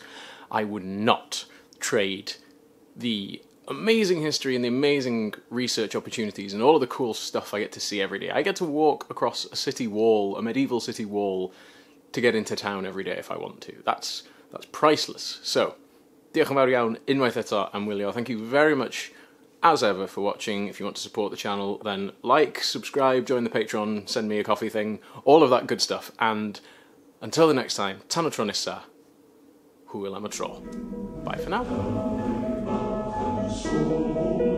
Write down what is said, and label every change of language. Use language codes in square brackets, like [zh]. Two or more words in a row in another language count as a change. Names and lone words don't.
[en] I would not trade the amazing history and the amazing research opportunities and all of the cool stuff I get to see every day. I get to walk across a city wall, a medieval city wall, to get into town every day if I want to. That's priceless. So, [cy] diolch yn fawr iawn unwaith eto am wylio. [en] Thank you very much, as ever, for watching. If you want to support the channel, then like, subscribe, join the Patreon, send me a coffee thing, all of that good stuff. And until the next time, [cy] tan y tro nesa, hwyl am y tro. [en] Bye for now.